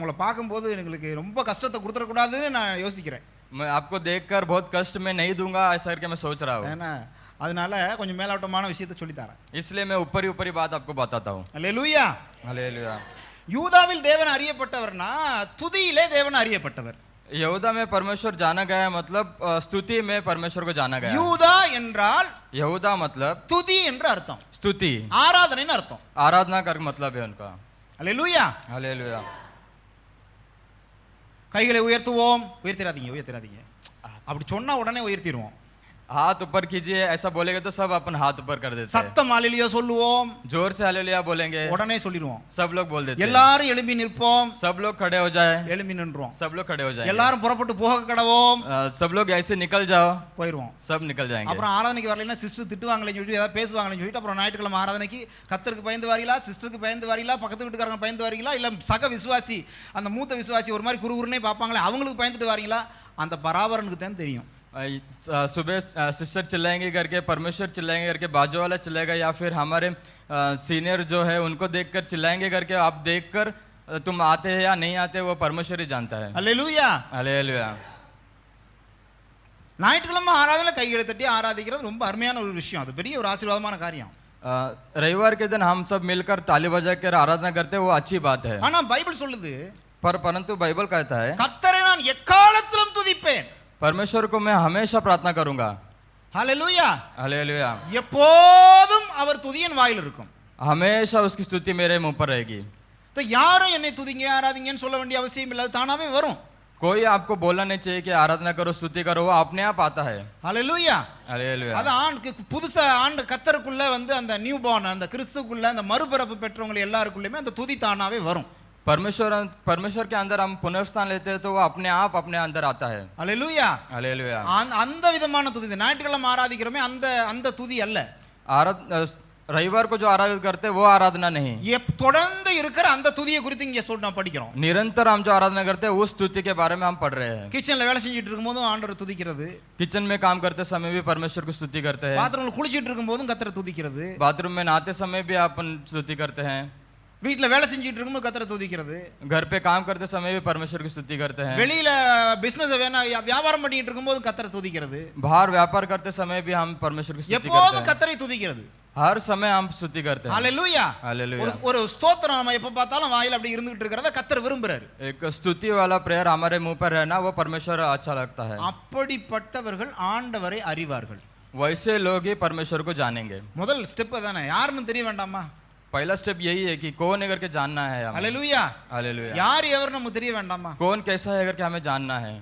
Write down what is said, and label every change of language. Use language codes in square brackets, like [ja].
[ta] பாவம் உங்களை பார்க்கும்போது எனக்கு ரொம்ப கஷ்டத்தை கொடுத்துட கூடாதுன்னு நான் யோசிக்கிறேன். [hi] मैं आपको देखकर बहुत कष्ट में नहीं दूंगा ऐसा करके मैं सोच रहा हूँ. [ta] ஏன்னா அதனால கொஞ்சம் மேலோட்டமான விஷயத்தை சொல்லி தரேன். [hi] इसलिए मैं ऊपर ही बात आपको बताता हूँ. [ta] அல்லேலூயா. [hi] हालेलुया. [ta] யூதாவில் தேவன் அறியப்பட்டவர்னா துதியிலே தேவன் அறியப்பட்டவர். [hi] यहूदा में परमेश्वर जाना गया मतलब स्तुति में परमेश्वर को जाना गया. [ta] யூதா என்றால் [hi] यहूदा मतलब [ta] துதி என்று அர்த்தம், [hi] स्तुति [ta] ஆராதனைன்னு அர்த்தம். [hi] आराधना का मतलब है उनका. [ta] அல்லேலூயா. [hi] हालेलुया. [ta] கைகளை உயர்த்துவோம். உயர்த்திராதீங்க. அப்படி சொன்னா உடனே உயர்த்திடுவோம். [hi] हाथ ऊपर कीजिए ऐसा बोलेगा तो सब अपन हाथ ऊपर कर देते हैं. [ta] சத்தம் அல்லேலூயா சொல்லுவோம். [hi] जोर से हालेलुया बोलेंगे, [ta] உடனே சொல்லிடுவோம். [hi] सब लोग बोल देते हैं. [ta] எல்லாரும் எழும்பி நிற்போம். [hi] सब लोग खड़े हो जाए, [ta] எழும்பி நின்றோம். [hi] सब लोग खड़े हो जाएंगे. [ta] எல்லாரும் புறப்பட்டு போக கடவோம். [hi] सब लोग ऐसे निकल जाओ, [ta] போயிடுவோம். [hi] सब निकल जाएंगे. [ta] அப்புறம் ஆராதனைக்கு வரலைன்னா சிஸ்டர் திட்டுவாங்களேன்னு சொல்லிட்டு ஏதாவது பேசுவாங்களேன்னு சொல்லிட்டு அப்புறம் ஞாயிற்றுக்கிழமை ஆராதனைக்கு கர்த்தருக்கு பயந்து வரீங்களா, சிஸ்டருக்கு பயந்து வரீங்களா, பக்கத்து வீட்டுக்காரங்க பயந்து வரீங்களா, இல்ல சக விசுவாசி அந்த மூத்த விசுவாசி ஒரு மாதிரி குறுகுறுனே பார்ப்பாங்களே அவங்களுக்கு பயந்துட்டு வரீங்களா, அந்த பராபரனுக்கு தான் தெரியும். [hi] सुबह सिस्टर चिल्लाएंगे करके, परमेश्वर चिल्लाएंगे करके, बाजू वाला चिल्लाएगा, या फिर हमारे सीनियर जो है उनको देखकर चिल्लाएंगे करके, आप देखकर तुम आते हैं या नहीं आते वो परमेश्वर ही जानता है. [ta] அல்லேலூயா. [hi] हालेलुया. [ta] ஞாயிற்றுக்கிழமை ஆராதனை கைகளை தட்டி ஆராதிக்கிறது ரொம்ப அருமையான ஒரு விஷயம். அது பெரிய ஒரு ஆசீர்வாதமான காரியம். [hi] रविवार के दिन हम सब मिलकर ताली बजा कर आराधना करते हैं, वो अच्छी बात है. [ta] ஆனா பைபிள் சொல்லுது [hi] परंतु बाइबल कहता है [ta] கர்த்தரை நான் எக்காலத்திலும் துதிப்பேன். [hi] परमेश्वर को मैं हमेशा प्रार्थना करूंगा. [ta] ஹalleluya. [hi] हालेलुया. [ta] எப்போதும் அவர் துதியின் வாயில் இருக்கும். [hi] हमेशा उसकी स्तुति मेरे मुंह पर रहेगी. [ta] तो யாரும் என்னை துதிங்க ஆராதிங்கன்னு சொல்ல வேண்டிய அவசியம் இல்லை, அது தானாவே வரும். [hi] कोई आपको बोलना नहीं चाहिए कि आराधना करो, स्तुति करो, वो अपने आप आता है. [ta] ஹalleluya. [hi] हालेलुया. [ta] அது புதுசா ஆண்டு கர்த்தருக்குள்ள வந்து அந்த நியூ பார்ன் அந்த கிறிஸ்துக்குள்ள அந்த மறுபிறப்பு பெற்றவங்க எல்லாருக்குள்ளயுமே அந்த துதி தானாவே வரும். [hi] परमेश्वर के अंदर हम पुनर्स्थान लेते हैं तो वो अपने आप अपने अंदर आता है. [ta] ஹalleluya. [hi] हालेलुया. [ta] அந்த விதமான துதி ஞாயிற்றுக்கிழமை ஆராதிக்கிறோமே அந்த துதி அல்ல. [hi] रविवार को जो आराधना करते हैं वो आराधना नहीं. [ta] தொடர்ந்து இருக்கிற அந்த துதியை குறித்து இங்க நான் படிக்கிறோம். [hi] निरंतर हम जो आराधना करते हैं उस स्तुति के बारे में हम पढ़ रहे हैं. [ta] கிச்சன்ல வேலை செஞ்சிட்டு இருக்கும்போதும் ஆண்டவரை துதிக்கிறது, [hi] किचन में काम करते समय भी परमेश्वर को स्तुति करते हैं, [ta] பாத்ரூம்ல குளிச்சிட்டு இருக்கும்போதும் கர்த்தரை துதிக்கிறது, [hi] बाथरूम में नहाते समय भी अपन स्तुति करते हैं, [ta] வீட்ல வேலை செஞ்சிட்டு இருக்கும்போது கர்த்தரை துதிக்கிறது, [hi] घर पे काम करते समय भी परमेश्वर की स्तुति करते हैं, [ta] வெளியில பிசினஸ் வியாபாரம் பண்ணிட்டு இருக்கும்போது கர்த்தரை துதிக்கிறது, [hi] बाहर व्यापार करते समय भी हम परमेश्वर की स्तुति [ta] எப்போதும் [hi] करते हैं. [ta] கர்த்தரை துதிக்கிறது. [hi] हर समय हम स्तुति करते हैं. [ta] ஹalleluya. [hi] हालेलुया. [ta] ஒரு ஸ்தோத்திரம் நம்ம எப்ப பார்த்தாலும் வாயில அப்படி இருந்துகிட்டு இருக்கறத கர்த்தர் விரும்புறாரு. [hi] एक स्तुति वाला प्रेयर हमारे मुंह पर रहना वो परमेश्वर अच्छा लगता है. [ta] அப்படிப்பட்டவர்கள் ஆண்டவரை அறிவார்கள். [hi] वैसे लोग ही परमेश्वर को जानेंगे. [ta] முதல் ஸ்டெப் அதானே, யாருன்னு தெரிய வேண்டாமா? [hi] पहला स्टेप यही है कि कौन है करके जानना है हमें। [ta] அல்லேலூயா. [hi] हालेलुया। [ta] யார் எவர் நமக்கு தெரிய வேண்டாமா? [hi] कौन कैसा है करके हमें जानना है।